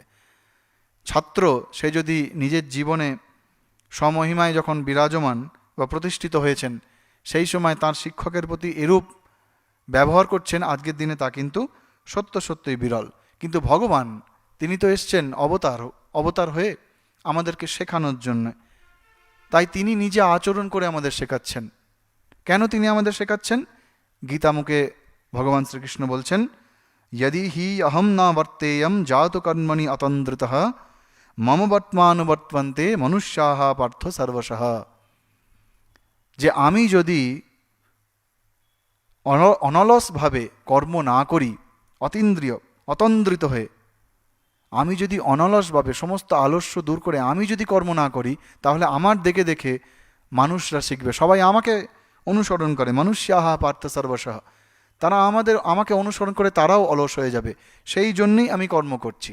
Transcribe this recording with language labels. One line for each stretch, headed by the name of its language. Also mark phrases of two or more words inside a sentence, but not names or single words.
Bangla: ছাত্র সে যদি নিজের জীবনে সমহিমায় যখন বিরাজমান বা প্রতিষ্ঠিত হয়েছেন, সেই সময় তার শিক্ষকের প্রতি এরূপ ব্যবহার করছেন, আজকের দিনে তা কিন্তু সত্যই বিরল। কিন্তু ভগবান তিনি তো এসছেন অবতার হয়ে আমাদেরকে শেখানোর জন্য, তাই তিনি নিজে আচরণ করে আমাদের শেখাচ্ছেন। কেন তিনি আমাদের শেখাচ্ছেন? গীতামুখে ভগবান শ্রীকৃষ্ণ বলছেন
Sanskrit: यदि हि अहम न वर्तेयम जातु कर्मणि अतंद्रितः मम वर्त्मानुवर्तन्ते मनुष्याः पार्थ सर्वशः।
Bangla: যে আমি যদি অনলসভাবে কর্ম না করি, অতন্দ্রিত হয়ে, আমি যদি অনলসভাবে সমস্ত আলস্য দূর করে আমি যদি কর্ম না করি, তাহলে আমার দেখে দেখে মানুষরা শিখবে, সবাই আমাকে অনুসরণ করে,
Sanskrit: মনুষ্যাহা পার্থ সর্বশঃ,
Bangla: তারা আমাকে অনুসরণ করে তারাও অলস হয়ে যাবে, সেই জন্যই আমি কর্ম করছি।